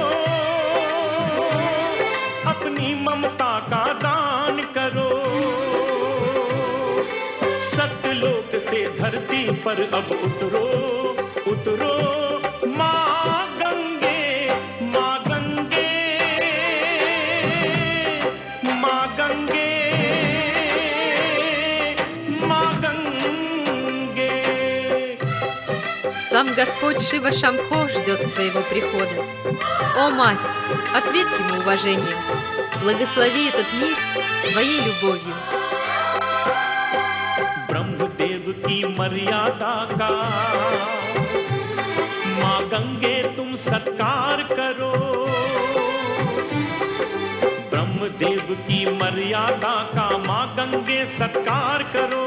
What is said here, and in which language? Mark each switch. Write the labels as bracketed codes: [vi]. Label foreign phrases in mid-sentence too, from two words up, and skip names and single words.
[hi] अपनी ममता का दान करो सत्यलोक से धरती पर अब उतरो उतरो माँ गंगे माँ गंगे माँ गंगे माँ गंगे [ru] Сам Господь Шива Шамхо ждет твоего прихода. О мать, ответь ему уважением. Благослови этот мир своей любовью. [hi] ब्रह्मदेव की मर्यादा का माँ गंगे तुम सत्कार करो। ब्रह्मदेव की मर्यादा का माँ गंगे सत्कार करो।